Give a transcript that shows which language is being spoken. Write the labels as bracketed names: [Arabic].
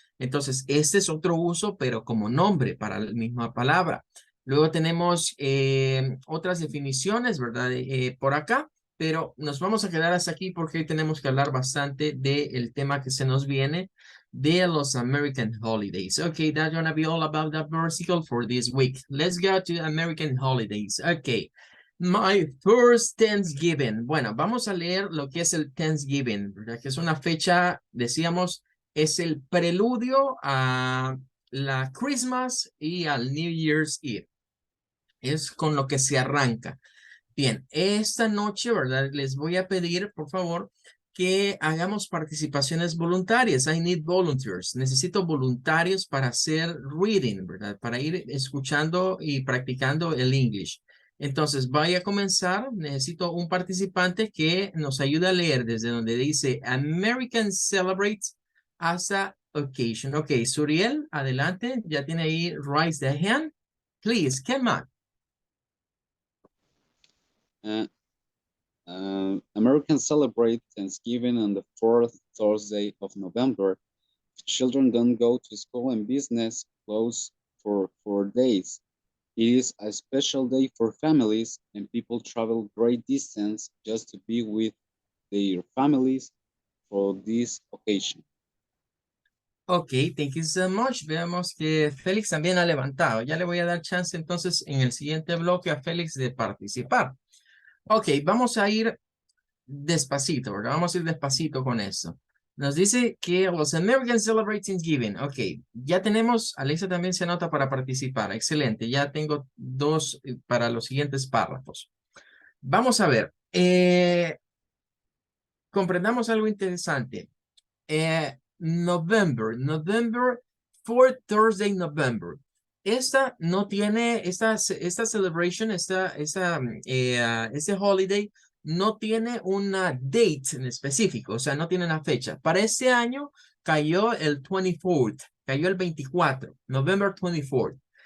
[Spanish] Entonces, este es otro uso, pero como nombre para la misma palabra. Luego tenemos otras definiciones, ¿verdad? Por acá, pero nos vamos a quedar hasta aquí porque hoy tenemos que hablar bastante del tema que se nos viene de los American holidays. [English] Okay, that's gonna be all about that versicle for this week. Let's go to American holidays. Okay, my first Thanksgiving. [Spanish] Bueno, vamos a leer lo que es el Thanksgiving, ¿verdad? Que es una fecha, decíamos, es el preludio a la Christmas y al New Year's Eve. Es con lo que se arranca. Bien, esta noche, ¿verdad? Les voy a pedir, por favor, que hagamos participaciones voluntarias. [English] I need volunteers. [Spanish] Necesito voluntarios para hacer reading, ¿verdad? Para ir escuchando y practicando el English. Entonces, voy a comenzar. Necesito un participante que nos ayude a leer desde donde dice American celebrates hasta occasion. Ok, Suriel, adelante. Ya tiene ahí [English] raise the hand. Please, come on. Uh, Americans celebrate Thanksgiving on the fourth Thursday of November. Children don't go to school and business close for 4 days. It is a special day for families, and people travel great distance just to be with their families for this occasion. Ok, thank you so much. [Spanish] Veamos que Félix también ha levantado. Ya le voy a dar chance entonces en el siguiente bloque a Félix de participar. Ok, vamos a ir despacito, ¿verdad? Vamos a ir despacito con eso. Nos dice que los [English] Americans celebrate Thanksgiving. [Spanish] Ok, ya tenemos, Alexa también se anota para participar. Excelente, ya tengo dos para los siguientes párrafos. Vamos a ver, comprendamos algo interesante. November [English] fourth Thursday in November. [Spanish] Esta no tiene, esta celebration, este holiday no tiene una date en específico, o sea, no tiene una fecha. Para este año cayó el 24th, cayó el 24, November 24th.